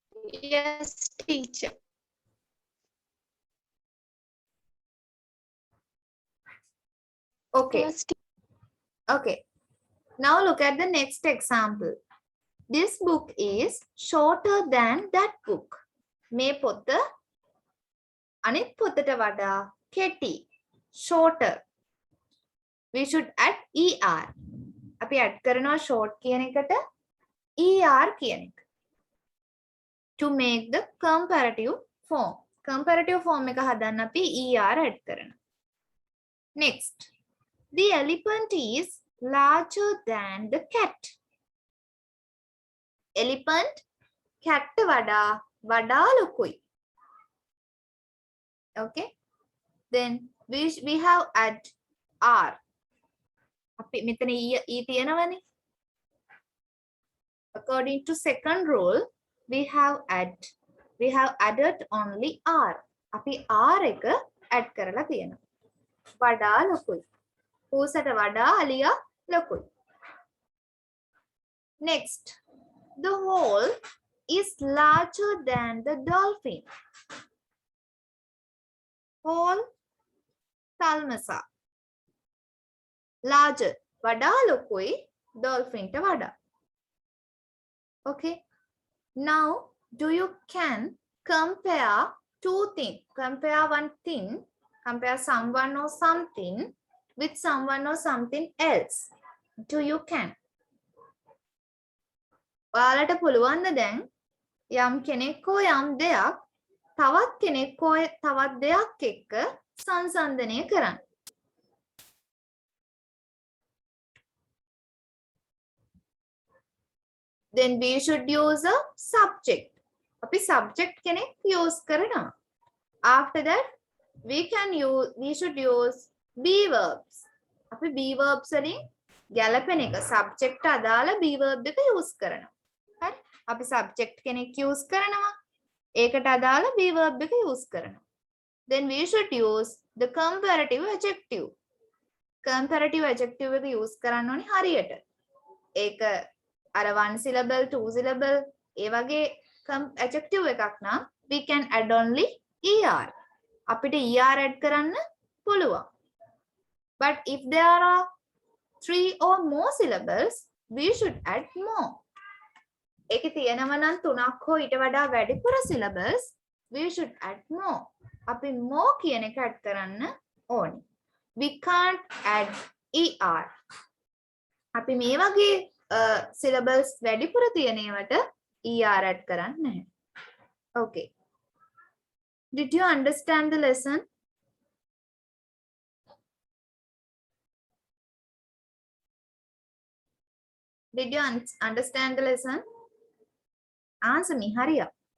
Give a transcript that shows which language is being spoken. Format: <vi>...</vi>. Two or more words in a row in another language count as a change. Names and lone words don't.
<en>Yes, teacher. Okay. Yes, Okay. Now look at the next example. This book is shorter than that book.</en> <si>මේ පොත අනිත් පොතට වඩා කෙටි.</si> <en>Shorter. We should add ER.</en> <si>අපි add කරනවා short කියන එකට ER කියන එක.</si> <en>To make the comparative form. Comparative form</en> <si>එක හදන්න අපි ER add කරනවා.</si> <en>Next. The elephant is larger than the cat. Elephant cat</en> <si>වඩා ලොකුයි.</si> <en>Okay. Then we have add R.</en> <si>අපි මෙතන E තියෙනවනේ.</si> <en>According to second rule, we have added only R.</en> <si>අපි R එක add කරලා තියෙනවා. වඩා ලොකුයි. ඌසට වඩා අලියා ලොකුයි.</si> <en>Next. The whale is larger than the dolphin. Whale Thalmasa. Larger.</en> <si>වඩා ලොකුයි dolphin ට වඩා.</si> <en>Okay. Now, do you can compare two things? Compare one thing. Compare someone or something with someone or something else. Do you can?</en> <si>ඔයාලට පුළුවන්ද දැන් යම් කෙනෙක් හෝ යම් දෙයක් තවත් කෙනෙක් හෝ තවත් දෙයක් එක්ක සංසන්දනය කරන්න.</si> <en>Then we should use a subject.</en> <si>අපි subject කෙනෙක් use කරනවා.</si> <en>After that, we should use be verbs.</en> <si>අපි</si> <en>be verbs</en> <si>වලින් ගැලපෙන එක subject අදාළ</si> <en>be verb</en> <si>එක use කරනවා. හරි? අපි subject කෙනෙක් use කරනවා. ඒකට අදාළ</si> <en>be verb</en> <si>එක use කරනවා.</si> <en>Then we should use the comparative adjective. Comparative adjective</en> <si>එක use කරන්න ඕනේ හරියට. ඒක අර</si> <en>one syllable, two syllable</en> <si>ඒ වගේ adjective එකක් නම්</si> <en>we can add only ER.</en> <si>අපිට ER add කරන්න පුළුවන්.</si> <en>But if there are 3 or more syllables, we should add more.</en> <si>ඒකේ තියෙනවා නම් 3ක් හෝ ඊට වඩා වැඩිපුර syllables,</si> <en>we should add more.</en> <si>අපි more කියන එක add කරන්න ඕනේ.</si> <en>We can't add ER.</en> <si>අපි මේ වගේ syllables වැඩිපුර තියෙන ඒවට ER add කරන්නේ නැහැ.</si> <en>Okay. Did you understand the lesson? Did you understand the lesson? Answer me, hurry up.</en>